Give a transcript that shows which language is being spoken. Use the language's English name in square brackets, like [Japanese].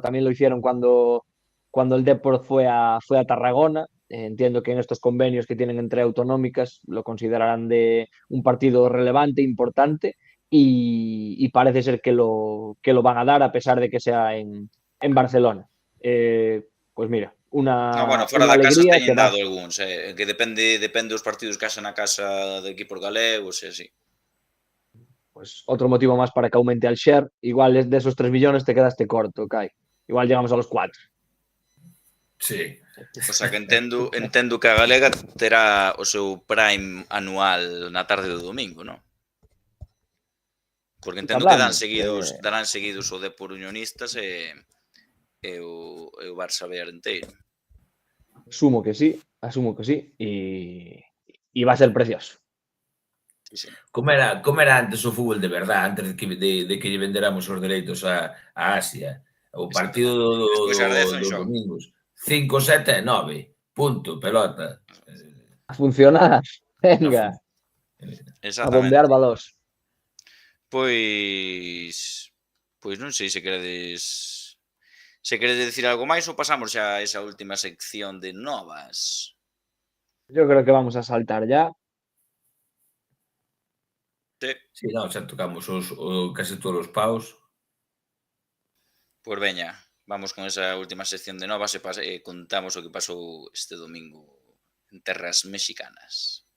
[Spanish] También lo hicieron cuando el Depor fue a Tarragona. Entiendo que en estos convenios que tienen entre autonómicas lo considerarán de un partido relevante, importante, y parece ser que lo van a dar a pesar de que sea en Barcelona. Pues mira, [Galician] fuera da casa teñen dado algúns, que depende dos partidos que haxan na casa de equipos galegos e así. [Spanish] pues otro motivo más para que aumente el share. Igual de esos 3 millones te quedaste corto, Kai. Igual llegamos a los 4. Sí. [Galician] O sea que entendo que a Galega terá o seu prime anual na tarde do domingo, non? Porque entendo que darán seguidos o Depor Unionistas e o Barça B enteiro. [Spanish] Asumo que sí. Y va a ser precioso. Sí. [Galician] Como era antes o fútbol de verdade, antes de que lle venderamos os dereitos a Asia. O partido Despois as 10 dos domingos. 5, 7 e 9. Punto, pelota. A funcionar. Venga. A bombear balós. Pois non sei se queredes decir algo máis ou pasamos xa a esa última sección de novas. [Spanish] Yo creo que vamos a saltar ya. [Galician] Sí, no, xa tocamos casi todos os paus. Pois veña, vamos con esa última sección de novas e contamos o que pasou este domingo en terras mexicanas.